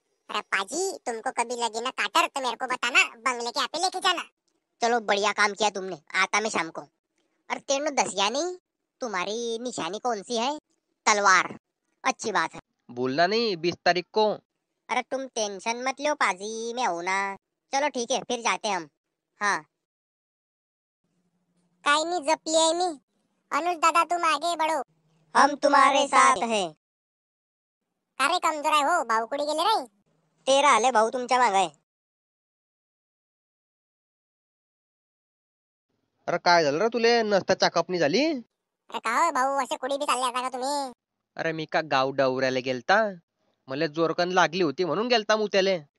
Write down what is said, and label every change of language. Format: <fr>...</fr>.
<hi>अरे पाजी तुमको कभी लगी ना काटर तो मेरे को बताना, बंगले के यहाँ पे लेके जाना. चलो बढ़िया काम किया तुमने, आता मैं शाम को. अरे</hi> <pa>तेणु दसिया</pa> <hi>नहीं, तुम्हारी निशानी कौन सी है? तलवार. अच्छी बात है. भूलना नहीं 20 तारीख को. अरे तुम टेंशन मत लो पाजी, मैं हूं ना. चलो ठीक है फिर जाते हम.</hi> <mr>हाँ काही नहीं जपली आहे मी.</mr> <hi>अनुज दादा तुम आगे बढ़ो, हम तुम्हारे साथ है.</hi> <mr>अरे कमजोर आहे हो, भाऊ कुठे गेले रे? ते राहिले भाऊ तुमच्या मागे. अरे काय झालं रे तुले, नसता चाकपणी झाली? अरे का हो भाऊ, असे कुठे बी चालले आता का तुम्ही? अरे मी का गाव डवऱ्याला गेलता, मला जोरकन लागली होती म्हणून गेलता मुत्याले.</mr>